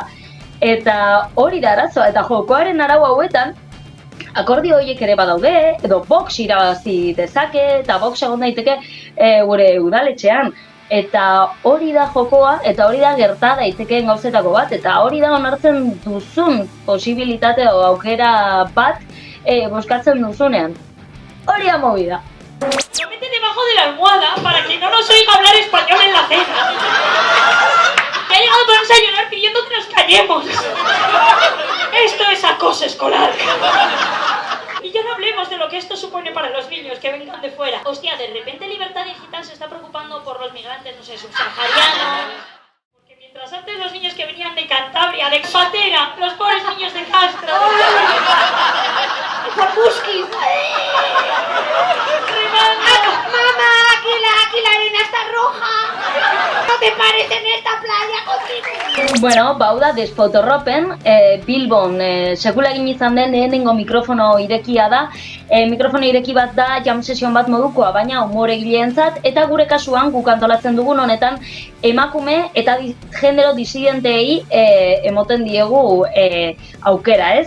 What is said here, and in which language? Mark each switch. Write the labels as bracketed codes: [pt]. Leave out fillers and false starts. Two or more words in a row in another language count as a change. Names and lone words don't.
[eu] Eta hori da arazoa, eta jokoaren arau hauetan, akordio horiek ere badaude, edo Vox irabazi dezake, eta Vox egon daiteke gure udaletxean. Eta hori da jokoa, eta hori da gerta daitekeen gauzetako bat, eta hori da onartzen duzun posibilitate edo aukera bat boskatzen duzunean. Hori da movida. [es] Lo mete debajo de la almohada para que no nos oiga hablar español en la cena. Ha llegado para desayunar pidiendo que nos callemos. Esto es acoso escolar. Y ya no hablemos de lo que esto supone para los niños que vengan de fuera. Hostia, de repente Libertad Digital se está preocupando por los migrantes, no sé, subsaharianos. Porque mientras antes los niños que venían de Cantabria, de Patera, los pobres niños de Castro, de Zapuskis, ¡mamá! Aquí la arena está roja. No te pares en esta playa contigo. [eu] Bueno, hau da, despotorropen, Bilbon sekula egin izan den lehenengo mikrofono irekia da. Mikrofono ireki bat da, [en] jam sesion [eu] bat modukoa, baina umoregileentzat, eta gure kasuan guk antolatzen dugun honetan emakume eta genero disidenteei emoten diegu aukera, ez?